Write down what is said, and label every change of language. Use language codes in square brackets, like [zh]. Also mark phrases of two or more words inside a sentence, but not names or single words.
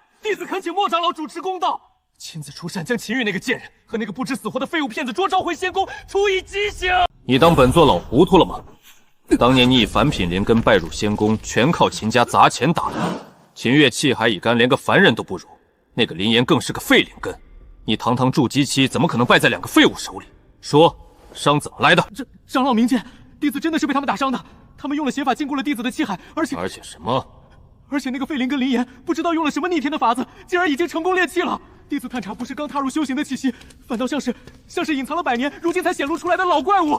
[zh] 弟子懇請莫長老主持公道。親自出山將秦玉那個賤人和那個不知死活的廢物騙子捉招回仙宮，處以極刑。你當本座老糊塗了嗎？當年你以凡品連根拜入仙宮，全靠秦家砸錢打的。秦月氣海已乾，連個凡人都不如，那個林岩更是個廢靈根。你堂堂築基期，怎麼可能敗在2個廢物手裡？說，傷怎麼來的？長老明鑑，弟子真的是被他們打傷的。他們用了邪法禁錮了弟子的氣海，而且什麼？而且那個費林跟林岩不知道用了什麼逆天的法子，竟然已經成功煉氣了。弟子探查，不是剛踏入修行的氣息，反倒像是隱藏了100年，如今才顯露出來的老怪物。